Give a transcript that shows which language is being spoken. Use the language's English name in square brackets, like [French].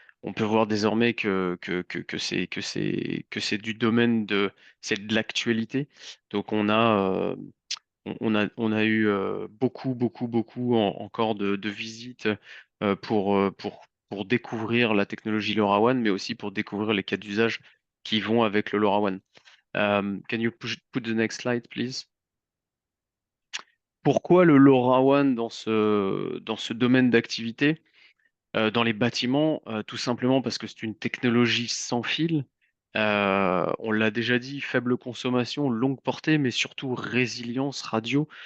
[French] On peut voir désormais que c'est du domaine c'est de l'actualité. Donc on a eu beaucoup encore de visites pour découvrir la technologie LoRaWAN, mais aussi pour découvrir les cas d'usage qui vont avec le LoRaWAN. [English] Can you put the next slide, please? [French] Pourquoi le LoRaWAN dans ce domaine d'activité? Dans les bâtiments, tout simplement parce que c'est une technologie sans fil. On l'a déjà dit, faible consommation, longue portée, mais surtout résilience radio.